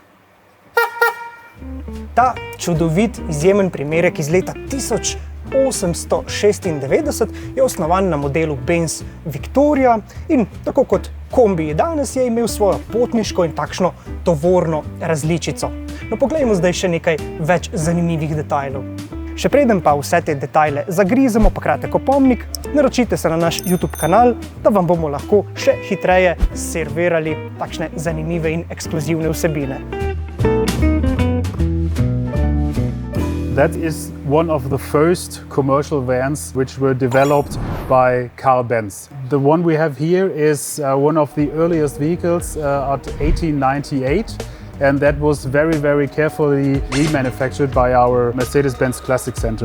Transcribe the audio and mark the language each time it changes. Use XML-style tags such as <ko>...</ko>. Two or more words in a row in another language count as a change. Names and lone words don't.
<sl>Ta čudovit, izjemen primerek iz leta 1896 je osnovan na modelu Benz Victoria in tako kot kombi danes je imel svojo potniško in takšno tovorno različico. No, poglejmo zdaj še nekaj več zanimivih detajlov. Še preden pa vse te detajle zagrizemo, pa kratek opomnik, naročite se na naš YouTube kanal, da vam bomo lahko še hitreje servirali takšne zanimive in ekskluzivne vsebine.</sl> <en>That is one of the first commercial vans which were developed by Benz. The one we have here is one of the earliest vehicles at 1898, and that was very, very carefully remanufactured by our Mercedes-Benz Classic Center.</en>